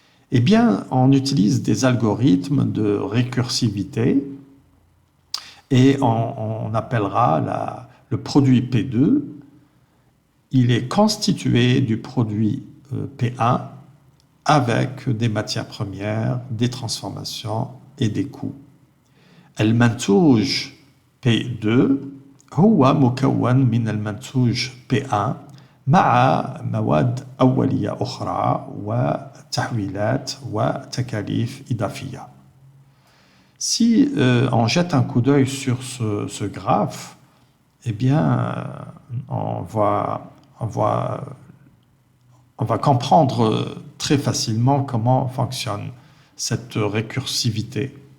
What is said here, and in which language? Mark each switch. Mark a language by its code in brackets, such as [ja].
[fr] Eh bien, on utilise des algorithmes de récursivité et on appellera le produit P2. Il est constitué du produit P1 avec des matières premières, des transformations et des coûts. [ar] المنتوج P2 هو مكون من المنتوج P1 مع مواد أولية أخرى وتحويلات وتكاليف إضافية. [fr] Si on jette un coup d'œil sur ce graphe, eh bien, on va comprendre très facilement comment fonctionne cette récursivité.